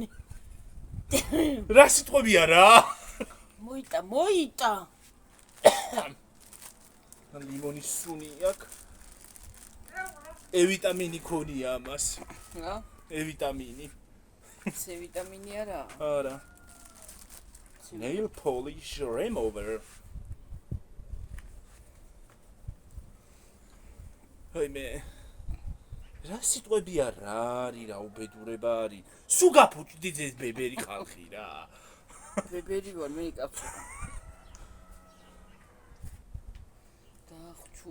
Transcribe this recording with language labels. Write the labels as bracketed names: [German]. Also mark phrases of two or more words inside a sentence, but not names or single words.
[Georgian] რა სიტყვებია რა? მოიტა. ლიმონის სუნი აქვს. E ვიტამინი ქონია ამას. რა? E ვიტამინი. C ვიტამინი არა. არა. [English] Nail polish remover. [Georgian] აი მე. რა სიტყვებია რა არის რა უბედურება არის. სუ გაფუჭდით ეს ბებერი ხალხი რა. ბებერი ვარ მე კაცო. დაახჩუ.